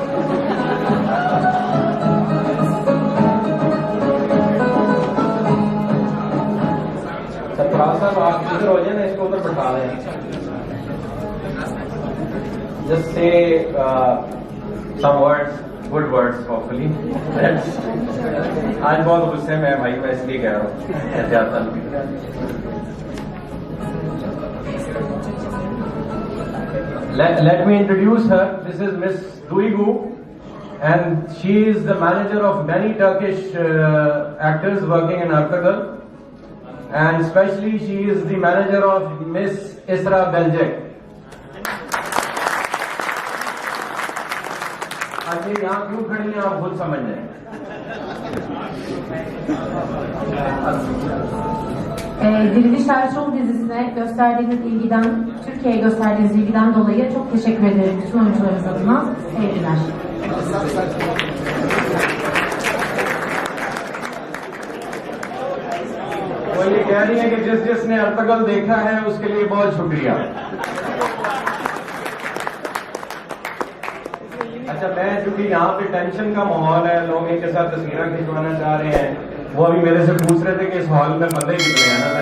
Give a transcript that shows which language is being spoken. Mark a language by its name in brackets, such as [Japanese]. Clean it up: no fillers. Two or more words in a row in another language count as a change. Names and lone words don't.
[Hindi] सरफराज साहब आप इधर हो जाए ना, इसको उधर बैठा दें. [English] just say some words, good words hopefully. [Hindi] आज बहुत गुस्से में है भाई, मैं इसलिए कह रहा हूँ एहतियातन. [English] Let me introduce her. This is Miss Duygu, and she is the manager of many Turkish actors working in Ertugrul, and especially she is the manager of Miss Isra Beljek. [Hindi] अच्छा, यहाँ क्यों खड़ी हैं आप खुद समझ जाएं. [Turkish] Dirilişler Show dizisine gösterdiğiniz ilgiden, Türkiye'ye gösterdiğiniz ilgiden dolayı çok teşekkür ederim bütün oyuncularımız adına. Sevgiler. [Hindi] वो ये कह रही है कि जिसने अर्तुगरुल देखा है उसके लिए बहुत शुक्रिया. अच्छा, मैं चूंकि यहाँ पे टेंशन का माहौल है, लोग इनके साथ तस्वीरें खिंचवाना चाह रहे हैं, वो अभी मेरे से पूछ रहे थे कि इस हॉल में बंदे कितने हैं ना.